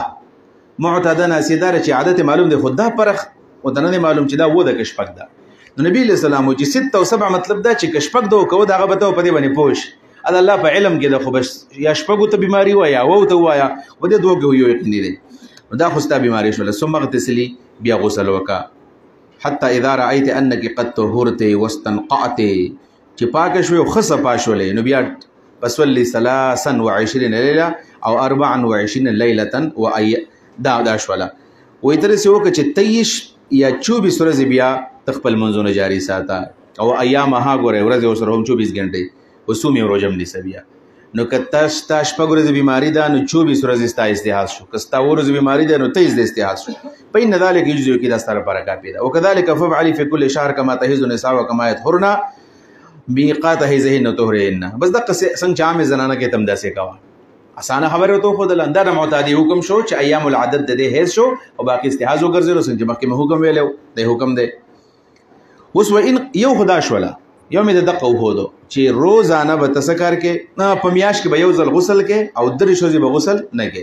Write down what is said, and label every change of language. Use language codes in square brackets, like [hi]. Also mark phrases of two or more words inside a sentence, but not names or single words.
[ps] معتاده ناسیه دا چې عادت معلوم دی، خو دا فرق ورته نه دی معلوم چې دا و ده که شپږ ده. نو نبي علیه السلام وایي چې 6 او 7 مطلب دا چې که شپږ ده وکوه د هغه به ته په دې باندې پوه شي د الله په علم کې ده، خو بس یا شپږو ته بیماري وایه یا اوو ته ووایه و دې 2 کې یو یقیني دی. نو دا خو ستا بیماري شوله. [ar] ثم اغتسلي، [ps] بیا غسل وکړه. [ar] حتی اذا رأيت انك قد طهرت واستنقعت، [ps] چې پاکه شوې او ښه صفا شولې، نو بیا فصلي 23 لیله او 24 لیله دا شوله. وایي تر داسې وکړه چې 23 یا 24 ورځې بیا ته خپل منځونه جاري ساته او ایامها ګورې ورځې ورسره هم 24 غنټې وصومې او روژه هم نیسه بیا. نو که ستا شپږ ورځې بیماري ده نو 24 ورځې ستا استحاض شو، که ستا 2 ورځې بیماري ده نو 23 د استحاض شو. [ar] فإن ذلك يجزئ [ps] کې دا ستا لپاره کافي ده. [ar] وکذلك فافعلي في كل شهر كما تحض النساء وكما يطهرن میقات حیضهن وطهورهن. [ps] بس دغه څنګه چې عامې زنانه کې تم داسې کوه. اسانه خبره ورته وښودله. دا د معتادي حکم شو چې [ar] ایام العدد [ps] د دې حیض شو او باقي استحاض وګرځېدلو. څنګه چې مخکې مې حکم ویلی و دی حکم دی. اوس وإن یو خو دا شوله، یو مې د دقه وښودو چې روزانه به ته څه کار کې په میاشت کې به یو ځل غسل کې او 3 ورځې به غسل نه کې.